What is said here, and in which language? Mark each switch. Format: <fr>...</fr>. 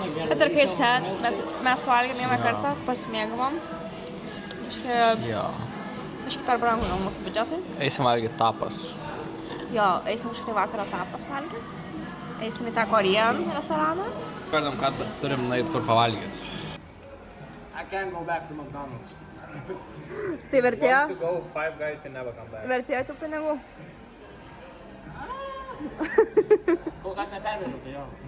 <lt>Bet ir kaip set, bet mes pavalgėm vieną kartą, pasimėgavom. Biškai per brangu gal mūsų biudžetai. Eisim valgyti tapas. Jo, eisim kažkaip vakarą tapas valgyti. Eisim į tą Korean restoraną. Pradam, kad turim nueit kur pavalgyti.</lt> <en>I can't go back to McDonald's.</en> <lt>Tai vertėjo?</lt> <en>Go Five Guys and never come back.</en> <lt>Vertėjo tų pinigų? Kol kas nepervežiau, tai jo.</lt>